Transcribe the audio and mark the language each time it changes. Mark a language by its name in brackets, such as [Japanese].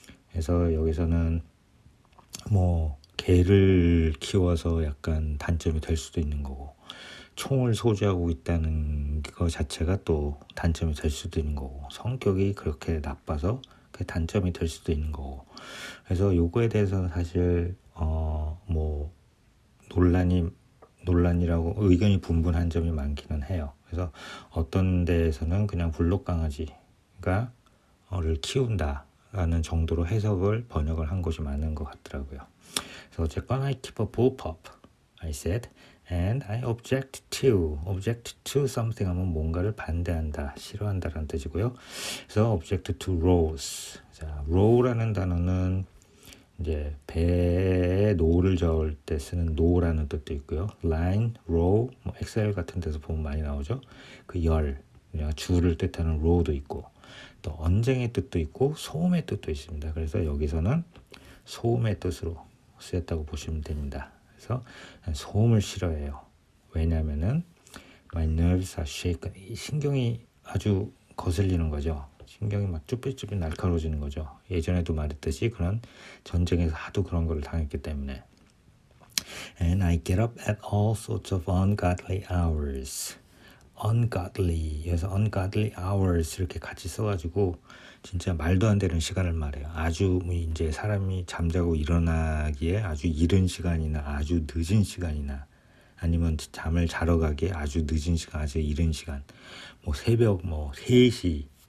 [Korean] 그래서 여기서는 뭐 개를 키워서 약간 단점이 될 수도 있는 거고 총을 소지하고 있다는 거 자체가 또 단점이 될 수도 있는 거고 성격이 그렇게 나빠서 그게 단점이 될 수도 있는 거고 그래서 요거에 대해서는 사실 뭐 논란이라고 의견이 분분한 점이 많기는 해요. 그래서 어떤 데에서는 그냥 불독 강아지가 를 키운다라는 정도로 해석을 번역을 한 곳이 많은 것 같더라고요. 그래서 어쨌건 [English] I keep a bullpup, I said, and I object to something [Korean] 하면 뭔가를 반대한다, 싫어한다라는 뜻이고요. [English] 그래서 object to rows. [Korean] 자, row라는 단어는 이제 배에 노를 저을 때 쓰는 노라는 뜻도 있고요. line, row, 뭐 엑셀 같은 데서 보면 많이 나오죠. 그 그냥 줄을 뜻하는 row도 있고 또 언쟁의 뜻도 있고 소음의 뜻도 있습니다. 그래서 여기서는 소음의 뜻으로 쓰였다고 보시면 됩니다. 그래서 소음을 싫어해요. [English] 왜냐하면은 my nerves are shaken. [Korean] 신경이 아주 거슬리는 거죠. 신경이 막 쭈삣쭈삣 날카로워지는 거죠. 예전에도 말했듯이 그런 전쟁에서 하도 그런 걸 당했기 때문에. [English] And I get up at all sorts of ungodly hours. [Korean] ungodly, 그래서 ungodly hours 이렇게 같이 써가지고 진짜 말도 안 되는 시간을 말해요. 아주 이제 사람이 잠자고 일어나기에 아주 이른 시간이나 아주 늦은 시간이나 아니면 잠을 자러 가기에 아주 늦은 시간, 아주 이른 시간, 뭐 새벽 3시